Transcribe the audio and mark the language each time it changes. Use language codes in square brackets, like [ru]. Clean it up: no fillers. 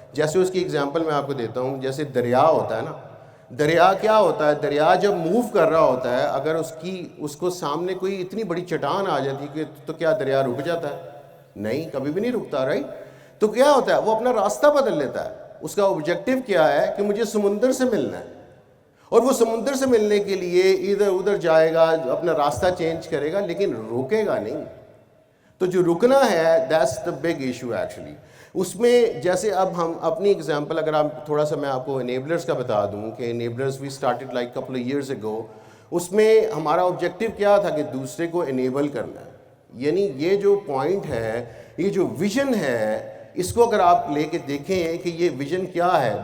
[ur] جیسے اس کی اگزامپل میں آپ کو دیتا ہوں, جیسے دریا ہوتا ہے نا, دریا کیا ہوتا ہے, دریا جب موو کر رہا ہوتا ہے, اگر اس کو سامنے کوئی اتنی بڑی چٹان آ جاتی کہ تو کیا دریا رک جاتا ہے؟ نہیں, کبھی بھی نہیں رکتا, رائٹ. تو کیا ہوتا ہے, وہ اپنا راستہ بدل لیتا ہے. اس کا آبجیکٹیو کیا ہے کہ مجھے سمندر سے ملنا ہے, اور وہ سمندر سے ملنے کے لیے ادھر ادھر جائے گا, اپنا راستہ چینج کرے گا, لیکن رکے گا نہیں. [en] تو جو رکنا ہے, that's the big issue actually. [ur] اس میں جیسے اب ہم اپنی ایگزامپل, اگر آپ تھوڑا سا میں آپ کو انیبلرز کا بتا دوں کہ [en] Enablers we started like couple of years ago. [ur] اس میں ہمارا آبجیکٹیو کیا تھا کہ دوسرے کو انیبل کرنا ہے. یعنی یہ جو پوائنٹ ہے, یہ جو ویژن ہے, اس کو اگر آپ لے کے دیکھیں کہ یہ ویژن کیا ہے.